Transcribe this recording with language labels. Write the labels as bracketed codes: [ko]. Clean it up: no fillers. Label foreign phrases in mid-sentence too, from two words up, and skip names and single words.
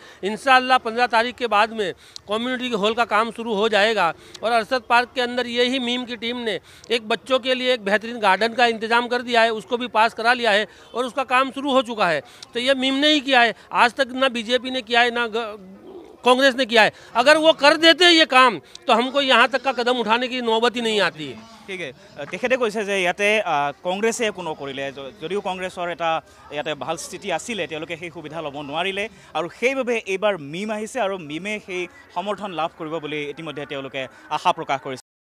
[hi] इंशाअल्लाह 15 तारीख के बाद में कम्युनिटी हॉल का काम शुरू हो जाएगा और अरसद पार्क के अंदर यही मीम की टीम ने एक बच्चों के लिए एक बेहतरीन गार्डन का इंतजाम कर दिया है, उसको भी पास करा लिया है और उसका काम शुरू हो चुका है। तो ये मीम ने ही किया है, आज तक ना बीजेपी ने किया है ना कांग्रेस ने किया है। अगर वो कर देते ये काम तो हमको यहाँ तक का कदम उठाने की नौबत ही नहीं आती है। [as] ঠিক তেখেতে কৈছে যে ইয়াতে কংগ্ৰেছে একো নকৰিলে, যদিও কংগ্ৰেছৰ এটা ইয়াতে ভাল স্থিতি আছিলে তেওঁলোকে সেই সুবিধা ল'ব নোৱাৰিলে আৰু সেইবাবে এইবাৰ মিম আহিছে আৰু মিমে সেই সমৰ্থন লাভ কৰিব বুলি ইতিমধ্যে তেওঁলোকে আশা প্ৰকাশ কৰিছে।